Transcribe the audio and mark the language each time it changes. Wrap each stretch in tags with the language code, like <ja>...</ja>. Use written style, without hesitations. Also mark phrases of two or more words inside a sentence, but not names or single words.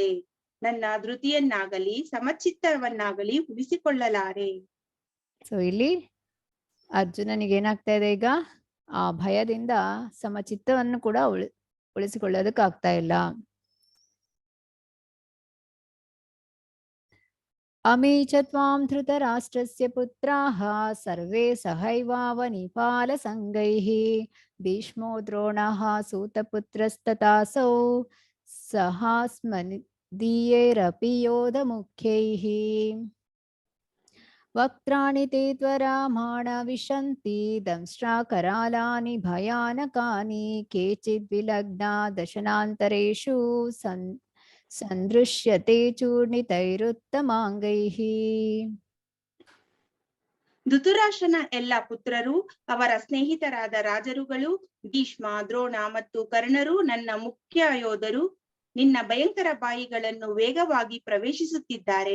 <kn>ನನ್ನ ಧೃತಿಯನ್ನಾಗಲಿ ಸಮಚಿತ್ತವನ್ನಾಗಲಿ ಉಳಿಸಿಕೊಳ್ಳಲಾರೆ. ಸೊ ಇಲ್ಲಿ ಅರ್ಜುನನಿಗೆ ಏನಾಗ್ತಾ ಇದೆ, ಈಗ ಆ ಭಯದಿಂದ ಸಮಚಿತ್ತವನ್ನು ಕೂಡ ಉಳಿಸಿಕೊಳ್ಳೋದಕ್ಕಾಗ್ತಾ ಇಲ್ಲ.</kn> <sa>ಅಮೇ ಚ ತ್ವಾಂ ಧೃತರಾಷ್ಟ್ರಸ್ಯ ಪುತ್ರಾಃ ಸರ್ವೇ ಸಹೈವಾವನಿಪಾಲ ಸಂಗೈಃ ಭೀಷ್ಮೋ ದ್ರೋಣಃ ಸೂತಪುತ್ರಸ್ತಥಾಸೌ ಸಹಾಸ್ಮದೀಯೈರಪಿ ಯೋಧ ಮುಖ್ಯೈಃ ವಕ್ತ್ರಾಣಿ ತೇ ತ್ವರಾಮಾಣ ವಿಶಂತಿ ದಂಷ್ಟ್ರಾಕರಾಲಾನಿ ಭಯಾನಕಾನಿ ಕೇಚಿದ್ ವಿಲಗ್ನಾ ದಶನಾಂತರೇಷು ಸಂದೃಶ್ಯತೆ ಚೂರ್ಣಿತೈರುತ್ತಮಾಂಗೈಃ.</sa> <kn>ಧೃತರಾಷ್ಟ್ರನ ಎಲ್ಲ ಪುತ್ರರು, ಅವರ ಸ್ನೇಹಿತರಾದ ರಾಜರುಗಳು, ಭೀಷ್ಮ, ದ್ರೋಣ ಮತ್ತು ಕರ್ಣರು ನನ್ನ ಮುಖ್ಯ ಯೋಧರು ನಿನ್ನ ಭಯಂಕರ ಬಾಯಿಗಳನ್ನು ವೇಗವಾಗಿ ಪ್ರವೇಶಿಸುತ್ತಿದ್ದಾರೆ.</kn>